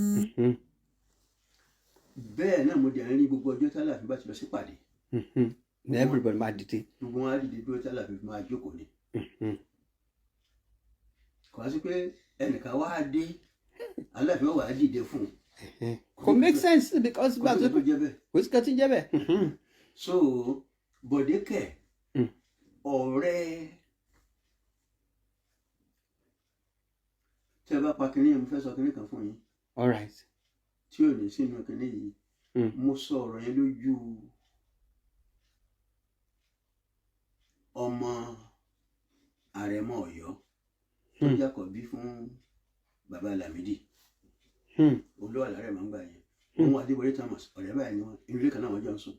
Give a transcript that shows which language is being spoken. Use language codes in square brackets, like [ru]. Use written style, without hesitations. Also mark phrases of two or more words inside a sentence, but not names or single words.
[yo] Bẹ́ẹ̀ náà mo dẹ̀ rí gbogbo ọjọ́ tí Aláàfin bá ti lọ sí pàdé. Everybody máa dìde. Gbogbo wọn á dìde dúró tí Aláàfin fi máa jókòó ni. Kò wá sí pé ẹnìkan wá dé Aláàfin wà á dìde fún un. Kò [en] make sense because [yo] kò sí kò tí ń jẹ́ bẹ́ẹ̀. So Bọ̀dé kẹ̀ ọ̀rẹ́ tí ẹ bá pa kínní yẹn mo fẹ́ sọ kínní kan fún yín. [en] All right. [yo] Tí ò ní sínú kínní yìí mo sọ ọ̀rọ̀ yẹn lójú ọmọ Àrẹ̀mọ Ọ̀yọ́ tó jákọ̀bí fún bàbá Lamidi. Olówó àlàrẹ̀ máa ń gbà yẹn. Òun àti Bọ̀dé Thomas ọ̀rẹ́ báyìí ni wọ́n inú ilé kan náà wọ́n jọ ń sùn.